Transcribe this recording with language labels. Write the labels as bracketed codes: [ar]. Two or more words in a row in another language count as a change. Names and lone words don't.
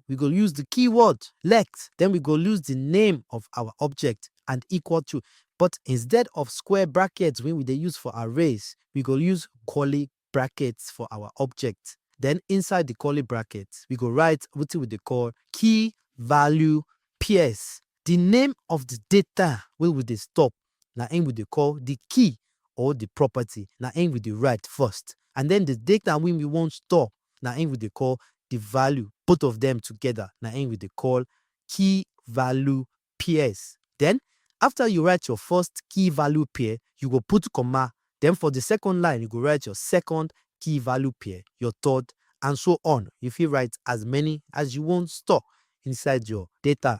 [pcm] We go use the keyword let, then we go use the name of our object and equal to. But instead of square brackets when we dey use for arrays, we go use curly brackets for our object. Then inside the curly brackets, we go write what we dey call key value pairs. The name of the data wey we dey stop na im we dey call the key or the property. Na im we dey write first, and then the data wey we want store na im we dey call the value. Both of them together na im we dey call key value pairs. Then after you write your first key value pair, you go put comma. Then for the second line, you go write your second key value pair, your third, and so on. You fit write as many as you want store inside your data.